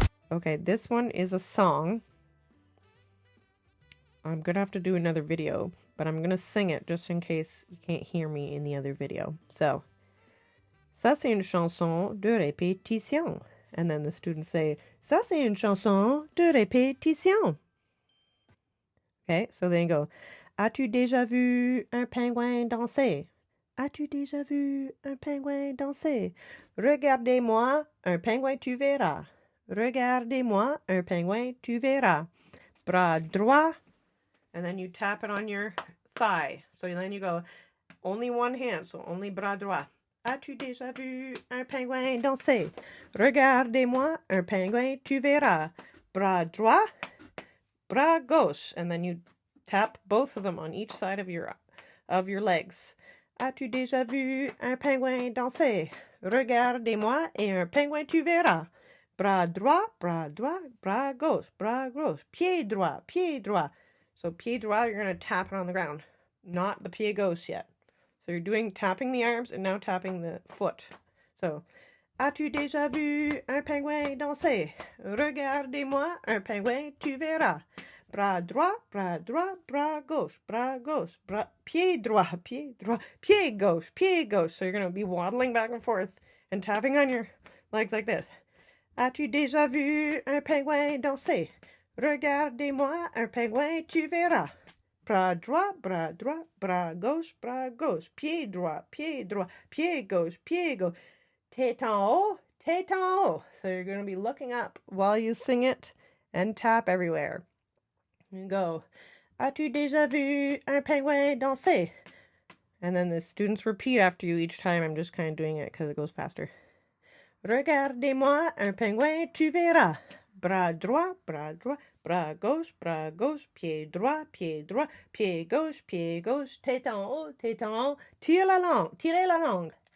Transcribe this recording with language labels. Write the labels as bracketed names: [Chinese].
[English] Okay, this one is a song. I'm gonna have to do another video, but I'm gonna sing it just in case you can't hear me in the other video. [French] So, ça c'est une chanson de répétition. [English] And then the students say, [French] ça c'est une chanson de répétition. [English] Okay, so then you go, [French] as-tu déjà vu un pingouin danser? As-tu déjà vu un pingouin danser? Regardez-moi, un pingouin tu verras. Regardez-moi, un pingouin tu verras. Bras droit. [English] And then you tap it on your thigh. So then you go, only one hand, so only [French] bras droit. As-tu déjà vu un pingouin danser? Regardez-moi, un pingouin tu verras. Bras droit. bras gauche. [English] And then you tap both of them on each side of your legs. [French] As-tu déjà vu un pingouin danser? Regardez-moi et un pingouin tu verras. Bras droit, bras gauche, pied droit. [English] So [French] pied droit, [English] you're going to tap it on the ground, not the [French] pied gauche [English] yet. So you're doing tapping the arms and now tapping the foot. [French] So, as-tu déjà vu un pingouin danser? Regardez-moi un pingouin tu verras. Bras droit, bras gauche, pied droit, pied gauche. [English] So you're going to be waddling back and forth and tapping on your legs like this. [French] As-tu déjà vu un pingouin danser? Regardez-moi un pingouin tu verras. Bras droit, bras gauche, pied droit, pied gauche. Tête en haut. [English] So you're going to be looking up while you sing it and tap everywhere. You go, [French] as-tu déjà vu un pingouin danser? [English] And then the students repeat after you each time. I'm just kind of doing it because it goes faster. [French] Regardez-moi un pingouin tu verras. Bras droit, bras gauche, pied droit, pied gauche, tête en haut, tirez la langue.